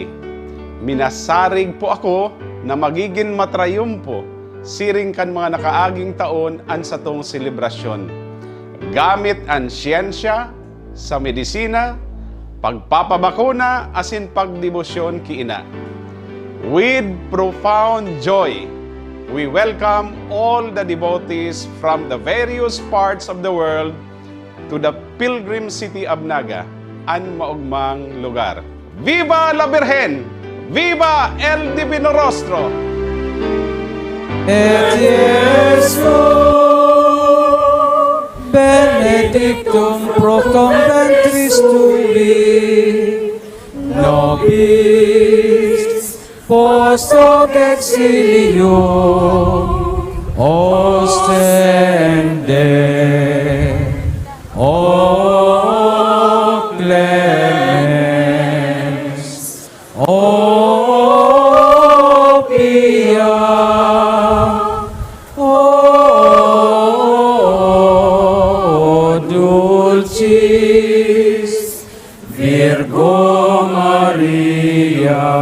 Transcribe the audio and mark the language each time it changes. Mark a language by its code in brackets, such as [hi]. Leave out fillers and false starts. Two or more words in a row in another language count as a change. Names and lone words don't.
[bik] Minasarig po ako na magiging matrayumpo siring kan mga nakaaging taon ang satong selebrasyon. Gamit ang siyensya sa medisina, pagpapabakuna asin pagdebosyon ki ina. [en] With profound joy, we welcome all the devotees from the various parts of the world to the pilgrim city of Naga, [bik] ang maugmang lugar. [es] Viva la Virgen! Viva el Divino Rostro! [la] Et Iesu benedictum procom ventris tui, nobis post hoc exilium ostende, o clemens, o pia, o dulcis Virgo Maria.